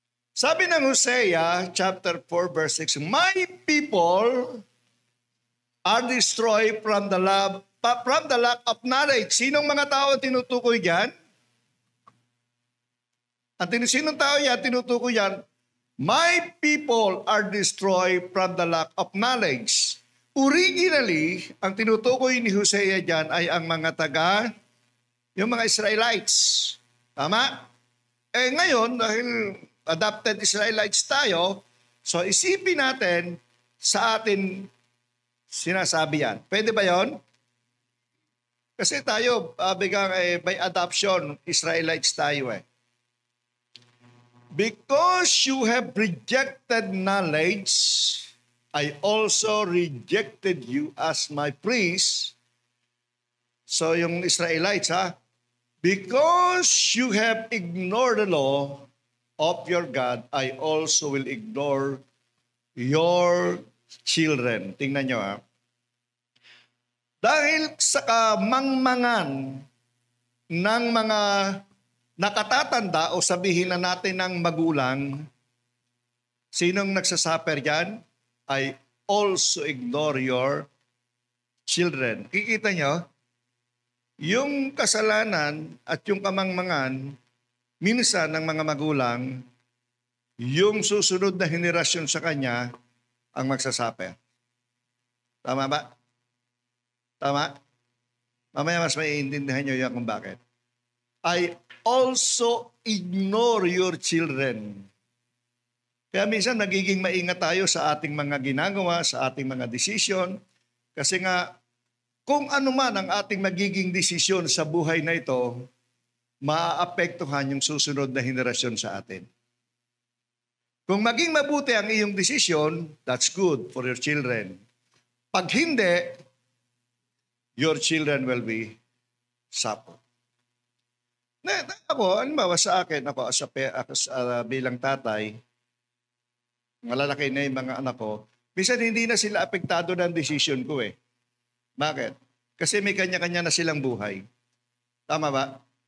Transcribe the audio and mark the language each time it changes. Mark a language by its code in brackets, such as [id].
[tl] Sabi ng [en] Hosea, chapter 4, verse 6, My people are destroyed from the lack of knowledge. [tl] Sinong mga tao tinutukoy diyan? Sinong tao yan tinutukoy yan? [en] My people are destroyed from the lack of knowledge. [tl] Originally, ang tinutukoy ni Hosea diyan ay ang mga yung mga Israelites. Tama? Ngayon, dahil adopted Israelites tayo, so isipin natin sa atin sinasabi yan. Pwede ba yon? Kasi tayo, by adoption, Israelites tayo eh. [en] Because you have rejected knowledge, I also rejected you as my priest. So yung Israelites because you have ignored the law of your God, I also will ignore your children. [tl] Tingnan nyo Dahil sa kamangmangan ng mga nakatatanda o sabihin na natin ng magulang, sinong nagsasuffer dyan? [en] I also ignore your children. [tl] Kikita nyo, yung kasalanan at yung kamangmangan, minsan ng mga magulang, yung susunod na henerasyon sa kanya ang magsasuffer. Tama ba? Tama? Mamaya mas maiintindihan nyo yan kung bakit. [en] I also ignore your children. [tl] Kaya minsan nagiging maingat tayo sa ating mga ginagawa, sa ating mga desisyon. Kasi nga, kung ano man ang ating magiging desisyon sa buhay na ito, maaapektuhan yung susunod na henerasyon sa atin. Kung maging mabuti ang iyong desisyon, [en] that's good for your children. [tl] Pag hindi, [en] your children will be suffer. [tl] Ako, halimbawa sa akin, ako bilang tatay, malalaki na yung mga anak ko, minsan hindi na sila apektado ng desisyon ko eh. Bakit? Kasi may kanya-kanya na silang buhay. Tama ba?